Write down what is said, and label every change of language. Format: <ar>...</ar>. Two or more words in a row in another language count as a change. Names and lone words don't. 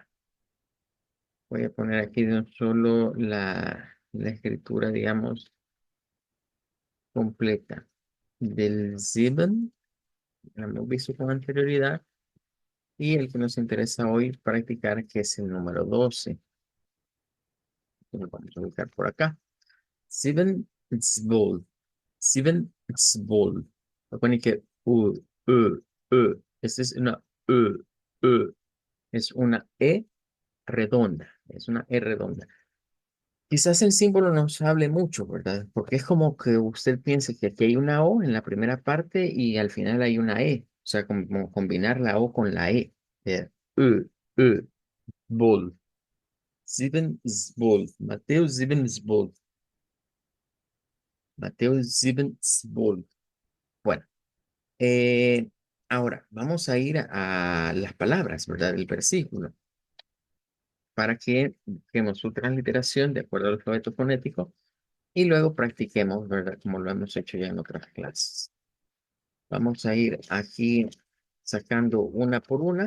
<es>Voy a poner aquí de un solo la escritura, digamos, completa del Sieben, lo hemos visto con anterioridad, y el que nos interesa hoy practicar, que es el número 12. Lo vamos a ubicar por acá.</es> <de>Sieben, zwölf. Sieben, zwölf.</de> <es>Voy a poner que Esta es una es una E redonda. Es una E redonda. Quizás el símbolo nos hable mucho, ¿verdad? Porque es como que usted piense que aquí hay una O en la primera parte y al final hay una E. O sea, como combinar la O con la E.</es> <de>Ö, Ö, Bol. Sieben Zwölf. Mateo sieben Zwölf. Mateo sieben Zwölf.</de> <es>Bueno, eh, ahora vamos a ir a las palabras, ¿verdad? Del versículo para que busquemos su transliteración de acuerdo al alfabeto fonético y luego practiquemos, ¿verdad? Como lo hemos hecho ya en otras clases. Vamos a ir aquí sacando una por una.</es>